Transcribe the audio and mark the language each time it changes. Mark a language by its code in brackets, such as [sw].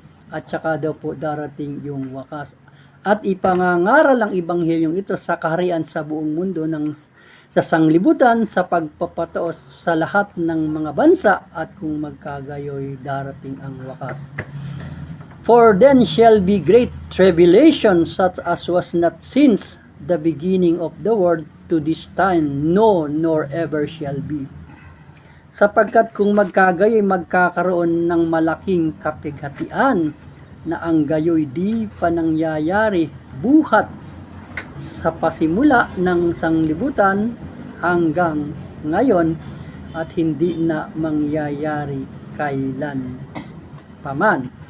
[tl] At saka daw po darating yung wakas. At ipangangaral ang ibanghelyong ito sa kaharian sa buong mundo sa sanglibutan, sa pagpapataos sa lahat ng mga bansa, at kung magkagayoy darating ang wakas. [en] For then shall be great tribulation, such as was not since the beginning of the world to this time, no, nor ever shall be. [tl] Sapagkat kung magkagayoy, magkakaroon ng malaking kapighatian, na ang gayoy di pa nangyayari buhat sa pasimula ng sanglibutan hanggang ngayon, at hindi na mangyayari kailan paman.